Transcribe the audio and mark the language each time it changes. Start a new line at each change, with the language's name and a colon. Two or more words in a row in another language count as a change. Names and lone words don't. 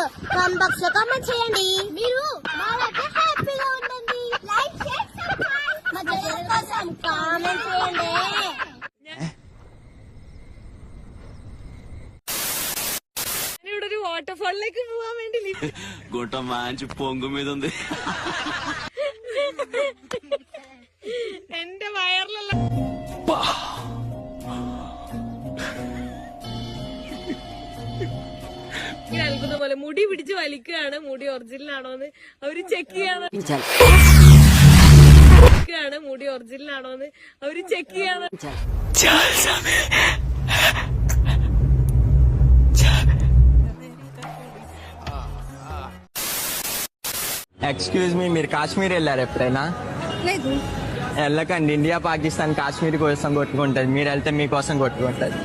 English: comment box
Telugu: లో కామెంట్ చేయండి. మీరు మా దగ్గర హ్యాపీగా ఉండండి.
English: like share subscribe
Telugu: మా ఛానల్ కోసం కామెంట్ చేయండి.
English: waterfall like
Telugu: గుంట మంచి పొంగు మీద ఉంది.
Malayalam: എന്റെ വയറിലുള്ള നൽകുന്ന പോലെ മുടി പിടിച്ച് വലിക്കുകയാണ്. മുടി ഒറിജിനൽ ആണോന്ന് അവര് ചെക്ക് ചെയ്യാണ്. മുടി ഒറിജിനൽ ആണോന്ന് അവര് ചെക്ക് ചെയ്യാണ്.
English: excuse me,
Telugu: మీరు కాశ్మీర్ వెళ్ళారు ఎప్పుడైనా? లేదు. వెళ్ళకండి, ఇండియా పాకిస్తాన్ కాశ్మీర్ కోసం కొట్టుకుంటది, మీరు వెళ్తే మీకోసం కొట్టుకుంటది.